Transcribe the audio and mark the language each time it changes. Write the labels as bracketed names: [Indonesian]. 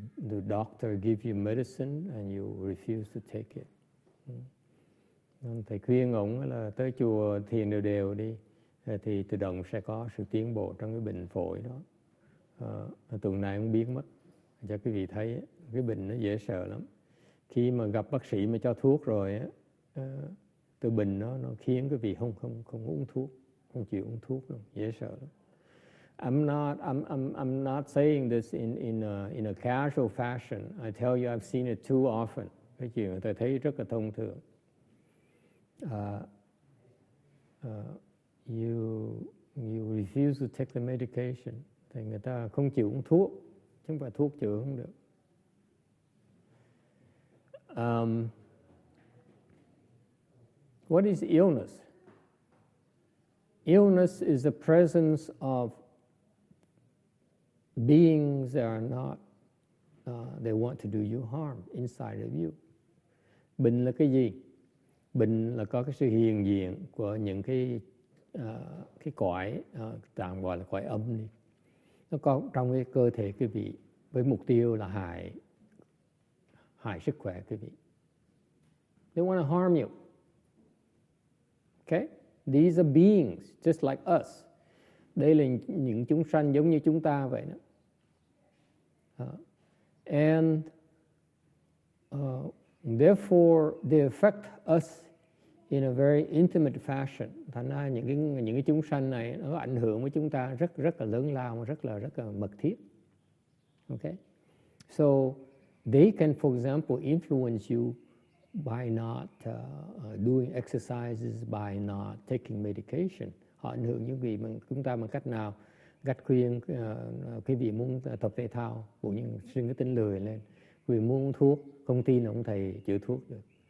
[English] The doctor gives you medicine and you refuse to take it. [Vietnamese] Thầy khuyên ông là tới chùa thiền đều đi, thì tự động sẽ có sự tiến bộ trong cái bệnh phổi đó. Tuần này cũng biến mất. Cho quý vị thấy cái bệnh nó dễ sợ lắm. Khi mà gặp bác sĩ mà cho thuốc rồi á, từ bệnh nó khiến quý vị không uống thuốc, không chịu uống thuốc luôn, dễ sợ lắm. [English] I'm not saying this in a casual fashion. I tell you, I've seen it too often. [Vietnamese] Cái chuyện người ta thấy rất là thông thường. [English] You refuse to take the medication. [Vietnamese] Thì người ta không chịu uống thuốc, chứ không phải thuốc chữa không được. [English] What is illness? Illness is the presence of beings that are not, they want to do you harm inside of you. [Vietnamese] Bệnh là cái gì? Bệnh là có cái sự hiện diện của những cái cõi, tạm gọi là cõi âm đi. Nó có trong cái cơ thể quý vị với mục tiêu là hại sức khỏe quý vị. [English] They want to harm you. Okay? These are beings just like us. [Vietnamese] Đây là những chúng sanh giống như chúng ta vậy đó. [English] And therefore they affect us in a very intimate fashion. [Vietnamese] Thành ra những cái chúng sanh này nó ảnh hưởng với chúng ta rất là lớn lao, rất là mật thiết. [English] Okay? So they can, for example, influence you by not doing exercises, by not taking medication. [Vietnamese] Họ ảnh hưởng những vị bằng chúng ta bằng cách nào? Gắt khuyên quý vị muốn tập thể thao, cũng như sinh cái tính lười lên. Quý vị muốn uống thuốc, không tin ông thầy chữa thuốc được.